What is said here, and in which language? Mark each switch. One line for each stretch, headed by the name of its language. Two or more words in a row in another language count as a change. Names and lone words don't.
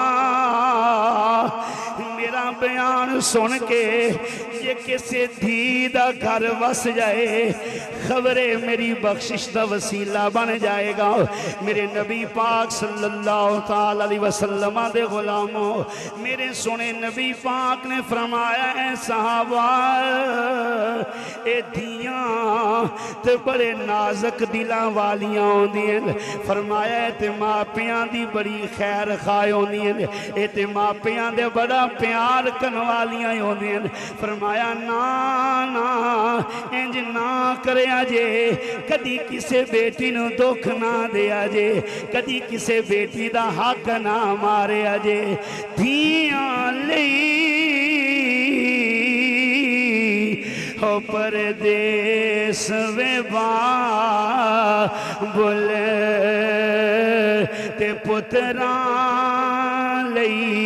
Punjabi: میرا بیان سن کے یہ کسے دھی دا گھر وس جائے خبرے میری بخشش دا وسیلہ بن جائے گا میرے نبی پاک
Arabic: صلی اللہ علیہ وسلم
Punjabi: دے غلاموں میرے سنے نبی پاک نے فرمایا اے صحابہ اے دھیاں تے بڑے نازک دلاں والیاں ہوندیاں فرمایا اے تے ماپیاں دی بڑی خیر خواہ ہوندیاں اے تے ماپیاں دے بڑا پیار کن والیاں ہوندیاں فرمایا نا انج نہ کرے آجے کدی کسے بیٹی نو دکھ نہ دے آجے کدی کسے بیٹی دا حق نہ مارے آجے دھیاں لئی ہو پردیس وے بولے تے پتران لئی